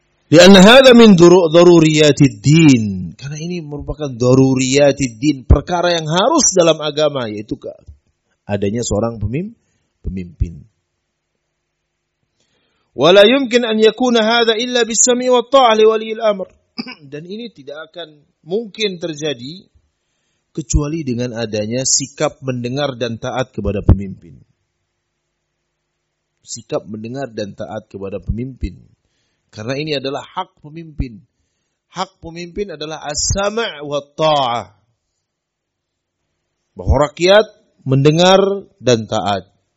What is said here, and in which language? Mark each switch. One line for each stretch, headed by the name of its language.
Arabic: لأن هذا من ضروريات الدين.
Indonesian: Karena ini merupakan ضروريات الدين, perkara yang harus dalam agama, yaitu adanya seorang pemimpin.
Arabic: ولا يمكن أن يكون هذا إلا بالسمع والطاعة لولي الأمر.
Indonesian: Dan ini tidak akan mungkin terjadi kecuali dengan adanya sikap mendengar dan taat kepada pemimpin. Sikap mendengar dan taat kepada pemimpin. Karena ini adalah hak pemimpin. Hak pemimpin adalah as-sama' wa ta'ah. Bahwa rakyat mendengar dan taat.